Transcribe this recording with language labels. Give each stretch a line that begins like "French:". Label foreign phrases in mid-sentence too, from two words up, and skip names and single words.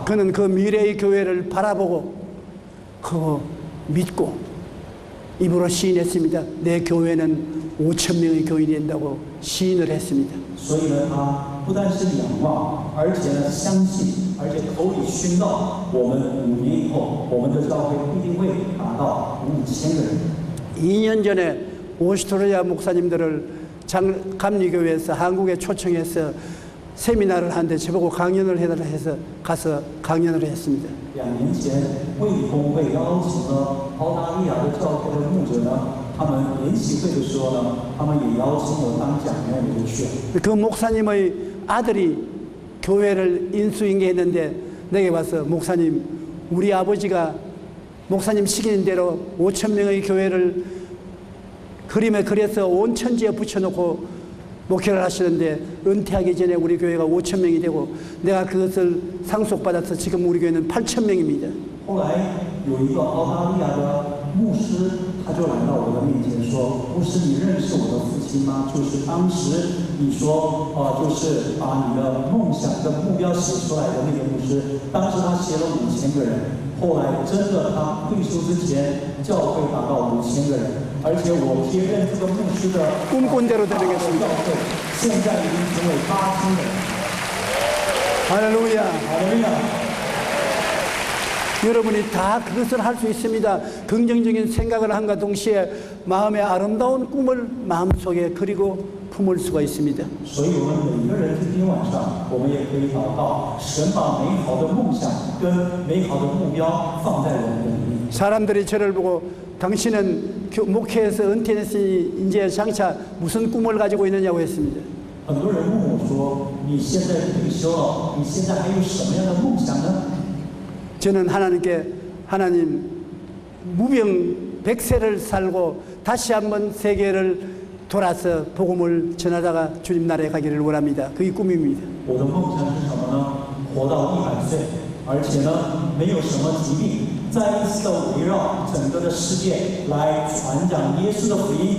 Korean: 그는 그 미래의 교회를 바라보고 그거 믿고 입으로 시인했습니다. 내 교회는 5,000명의 교인이 된다고 시인을 했습니다.
Chinese: 所以呢，他不单是仰望，而且呢相信，而且口里宣告，我们5年以后，我们的教会一定会达到5000个人。
Korean: 2년 전에 오스트레일리아 목사님들을 감리교회에서 한국에 초청해서 세미나를 하는데 저보고 강연을 해달라 해서 가서 강연을 했습니다.
Chinese: 2 年前，卫理公会邀请了澳大利亚的教会的牧者呢，他们研习会的时候呢，他们也邀请我当讲员，我就去了。
Korean: 그 목사님의 아들이 교회를 인수인계했는데 내게 와서 목사님 우리 아버지가 목사님 시키는 대로 5,000명의 교회를 그림에 그려서 온 천지에 붙여놓고 목회를 하시는데 은퇴하기 전에 우리 교회가 5,000명이 되고 내가 그것을 상속받아서 지금 우리 교회는 8,000명입니다.
Chinese: 后来有一个澳大利亚的牧师，他就来到我的面前说：“牧师，你认识我的父亲吗？就是当时你说，就是把你的梦想的目标写出来的那个牧师。当时他写了5000个人，后来真的他退休之前，教会达到5000个人，而且我接任这个牧师的
Korean: 꿈꾼대로
Chinese: 教
Korean: 되겠습니다.
Chinese: 会，现在已经成为8000人。
Korean: 할렐루야.
Chinese: 好的呀！
Korean: 여러분이 다 그것을 할 수 있습니다. 긍정적인 생각을 함과 동시에 마음의 아름다운 꿈을 마음속에 그리고 품을 수가 있습니다.
Chinese: 所以我们每一个人今天晚上，我们也可以祷告，神把美好的梦想跟美好的目标放在我们的里面。
Korean: 사람들이 저를 보고 당신은 목회에서 은퇴했으니 이제 장차 무슨 꿈을 가지고 있느냐고 했습니다.
Chinese: 很多人问我说：“你现在退休了，你现在还有什么样的梦想呢？”
Korean: 저는 하나님께 하나님 무병백세를 살고 다시 한번 세계를 돌아서 복음을 전하다가 주님 나라에 가기를 원합니다. 그게 꿈입니다.
Chinese: 我的梦想是什么呢？活到100岁，而且呢，没有什么疾病，再一次的围绕整个的世界来传讲耶稣的福音。